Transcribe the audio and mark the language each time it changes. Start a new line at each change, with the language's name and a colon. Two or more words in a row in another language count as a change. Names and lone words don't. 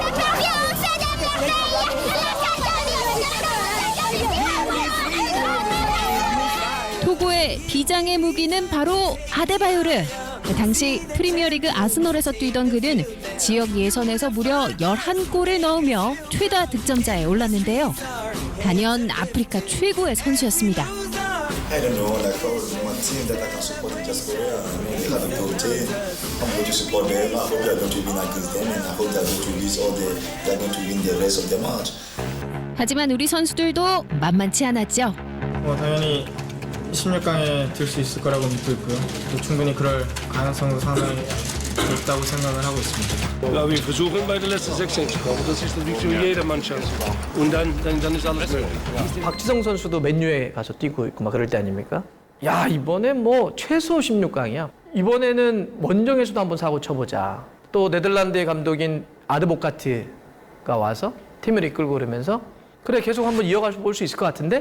Korean: 토고의 비장의 무기는 바로 아데바요르. 당시 프리미어리그 아스널에서 뛰던 그는 지역 예선에서 무려 11골을 넣으며 최다 득점자에 올랐는데요. 단연 아프리카 최고의 선수였습니다.
English: I don't know, like one team that I can support is just Korea. I mean, they have a good team. I'm going to support them. I hope they are going to win against them, and I hope they are going to lose all the. They are going to win the rest of the match.
Korean: 하지만 우리 선수들도 만만치 않았죠. 당연히 16강에 들 수 있을 거라고 믿고 있고요. 또 충분히 그럴 가능성도 상당히 있다고 생각을 하고 있습니다.
German: Wir versuchen bei der letzten 16 zu kommen. Das ist natürlich für jede Mannschaft. Und dann ist alles möglich.
Korean: 박지성 선수도 맨유에 가서 뛰고 있고 막 그럴 때 아닙니까? 야, 이번에 뭐 최소 16강이야. 이번에는 원정에서도 한번 사고 쳐보자. 또 네덜란드의 감독인 아드보카트가 와서 팀을 이끌고 그러면서 그래 계속 한번 이어가 볼 수 있을 것 같은데?